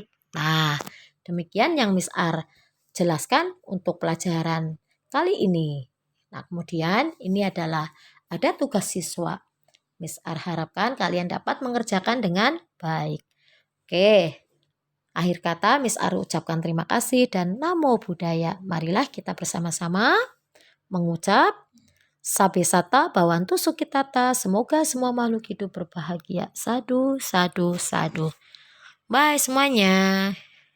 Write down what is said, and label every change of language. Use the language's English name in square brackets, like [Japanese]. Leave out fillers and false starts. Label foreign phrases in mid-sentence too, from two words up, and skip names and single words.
[Indonesian] Nah, demikian yang Miss R jelaskan untuk pelajaran kali ini. Nah, kemudian ini adalah ada tugas siswa. Miss R harapkan kalian dapat mengerjakan dengan baik. Oke. Akhir kata, Miss R ucapkan terima kasih dan [Pali] namo buddhaya. [Indonesian] Marilah kita bersama-sama mengucap [Pali] Sabe sata bawantu sukitata. [Indonesian] Semoga semua makhluk hidup berbahagia. [Pali] Sadu, sadu, sadu. [Indonesian] Bye semuanya.